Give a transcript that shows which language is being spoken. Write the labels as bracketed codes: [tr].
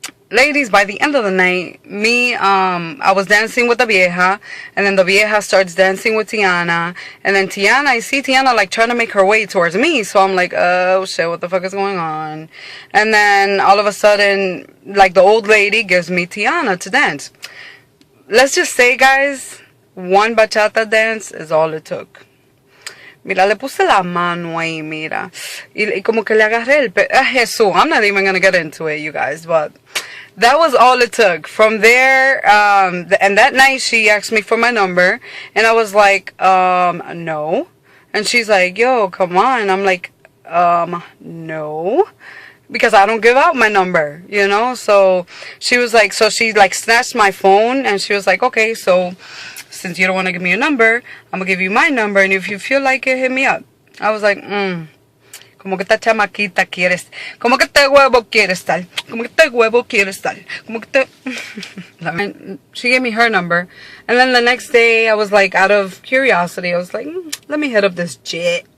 [en] Ladies, by the end of the night, I was dancing with the vieja, and then the vieja starts dancing with Tiana, and then I see Tiana, like, trying to make her way towards me, so I'm like, oh shit, what the fuck is going on? And then, all of a sudden, like, the old lady gives me Tiana to dance. Let's just say, guys, one bachata dance is all it took. [es] Mira, le puse la mano ahí, mira. Y como que le agarré el Jesús. [en] I'm not even going to get into it, you guys, but that was all it took. From there, and that night she asked me for my number, and I was like, no. And she's like, yo, come on. I'm like, no. Because I don't give out my number, you know? So she was like, so she like snatched my phone, and she was like, okay, so since you don't want to give me your number, I'm going to give you my number, and if you feel like it, hit me up. I was like, [es] como que esta chamaquita quiere, como que este huevo quiere estar, como que este huevo quiere estar, como que este... [en] And she gave me her number, and then the next day, I was like, out of curiosity, I was like, let me hit up this chick.